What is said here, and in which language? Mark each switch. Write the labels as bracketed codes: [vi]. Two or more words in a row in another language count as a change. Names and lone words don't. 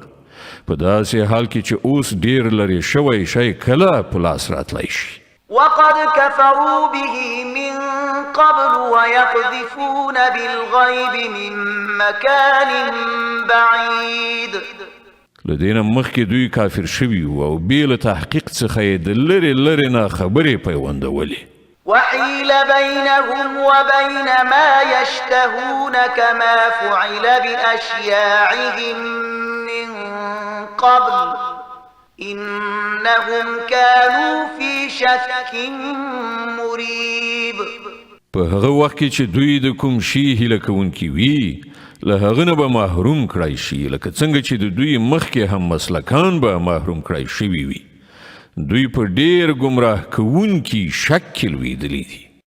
[ps] په داسې حال کې چې اوس ډېر لرې شوی شی کله په لاس راتلی شي. [ar] وقد كفروا به من قبل ويقذفون بالغيب من مكان بعيد. [ps] لدينا مخکې دوی کافر شوي او بې له تحقیق څخه یې د لرې نه خبرې پیوندولې. [ar] وحيل بينهم وبين ما يشتهون كما فعل بأشياعهم من قبل إنهم كانوا في شك مريب. [ps] په هغه وخت کې چې دوی د کوم شي هیله کوونکي وي له هغه نه به محروم کړای شي لکه څنګه چې د دوی مخکې هم مسلکان به محروم کړای شوي وي دوی په ډیر ګمراه کوونکي شک کې لویدلي دي